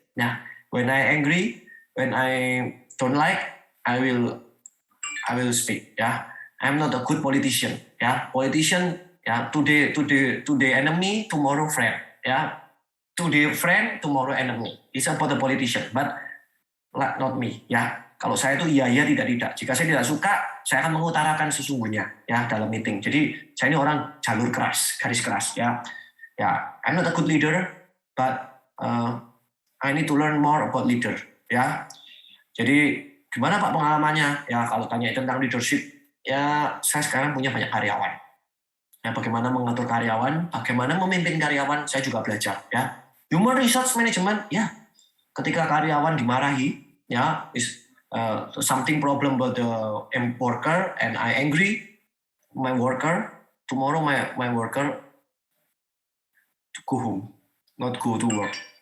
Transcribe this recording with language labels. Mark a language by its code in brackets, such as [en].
[en] Yeah, when I angry, when I don't like, I will speak. Yeah, I'm not a good politician. Yeah, politician. Yeah, today enemy, tomorrow friend. Yeah, today friend, tomorrow enemy. It's about the politician, but not me. Yeah, [id] Kalau saya itu iya tidak. Jika saya tidak suka, saya akan mengutarakan sesungguhnya ya dalam meeting. Jadi saya ini orang jalur keras, garis keras ya. [en] Ya, I'm not a good leader, but I need to learn more about leader ya. [id] Jadi gimana Pak pengalamannya? Ya kalau tanya tentang leadership, ya saya sekarang punya banyak karyawan. Ya, bagaimana mengatur karyawan, bagaimana memimpin karyawan, saya juga belajar ya. [en] Human resource management, [id] ya ketika karyawan dimarahi, ya [en] something problem about the worker and I angry my worker, tomorrow my worker to go home, not go to work.